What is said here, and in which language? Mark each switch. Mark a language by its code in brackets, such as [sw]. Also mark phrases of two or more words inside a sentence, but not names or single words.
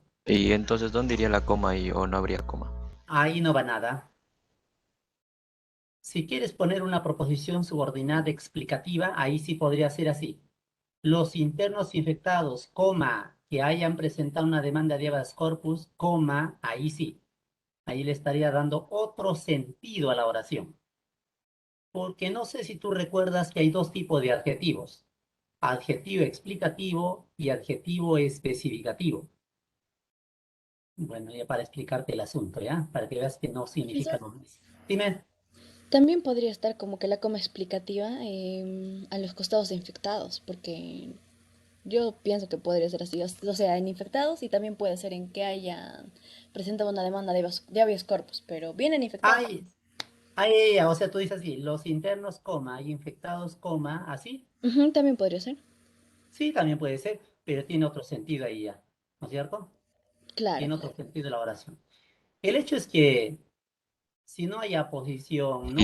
[es] Y entonces, ¿dónde iría la coma ahí o no habría coma? Ahí no va nada. Si quieres poner una proposición subordinada explicativa, ahí sí podría ser así. Los internos infectados, coma, que hayan presentado una demanda de [la] habeas corpus, [es] coma, ahí sí. Ahí le estaría dando otro sentido a la oración. Porque no sé si tú recuerdas que hay dos tipos de adjetivos. Adjetivo explicativo y adjetivo especificativo. Bueno, ya para explicarte el asunto, ¿ya? Para que veas que no significa Profesor, lo mismo. Dime. también podría estar como que la coma explicativa a los costados de infectados, porque yo pienso que podría ser así, o sea, en infectados y también puede ser en que haya presentado una demanda de [la] habeas corpus, [es] pero vienen infectados. Ay, ay, o sea, tú dices así, los internos, coma, y infectados, coma, así. Ujú, también podría ser. Sí, también puede ser, pero tiene otro sentido ahí ya, ¿no es cierto? Claro, Tiene otro claro. sentido la oración. El hecho es que si no hay aposición, no hay